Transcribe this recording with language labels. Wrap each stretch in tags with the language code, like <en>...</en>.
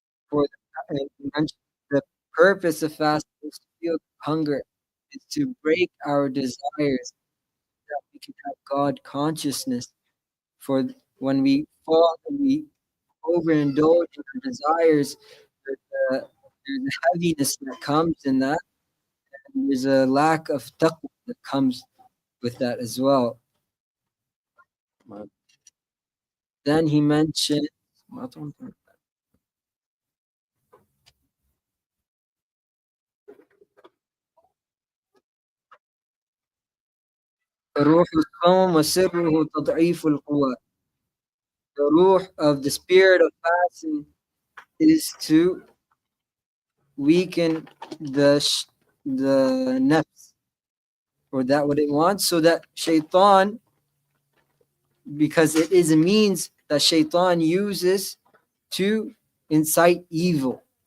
<en>For you mentioned the purpose of fasting is to feel hunger, is to break our desires, that we can have God consciousness. For when we fall and we overindulge in our desires, there's a heaviness that comes in that, and there's a lack of taqwa that comes with that as well. Then he mentioned</en> <ar>روح الصوم وسره تضعيف القوى.</ar> <en>The ruh of the spirit of fasting is to weaken the nafs, or that what it wants, so that shaitan, because it is a means that shaitan uses to incite evil.</en>